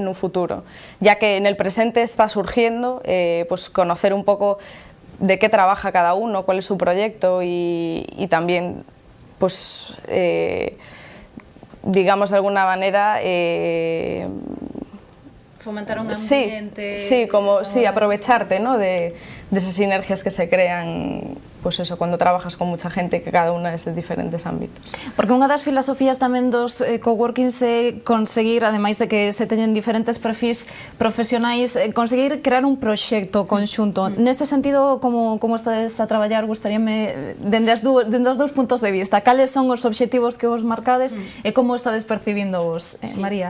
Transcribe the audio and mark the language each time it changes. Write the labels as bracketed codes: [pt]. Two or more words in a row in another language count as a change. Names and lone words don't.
[es] En un futuro, ya que en el presente está surgiendo, pues conocer un poco de qué trabaja cada uno, cuál es su proyecto y también, pues, digamos de alguna manera, fomentar un ambiente... Sí, aprovecharte, ¿no? de esas sinergias que se crean, pues eso, cuando trabajas con mucha gente que cada una es de diferentes ámbitos. [gl] Porque unha das filosofías tamén dos coworkings é conseguir, ademais de que se teñen diferentes perfis profesionais, conseguir crear un proxecto conxunto. Neste sentido, como estades a traballar, gustaríame, dende os dous puntos de vista, cales son os obxectivos que vos marcades e como estades percibindo vos, María?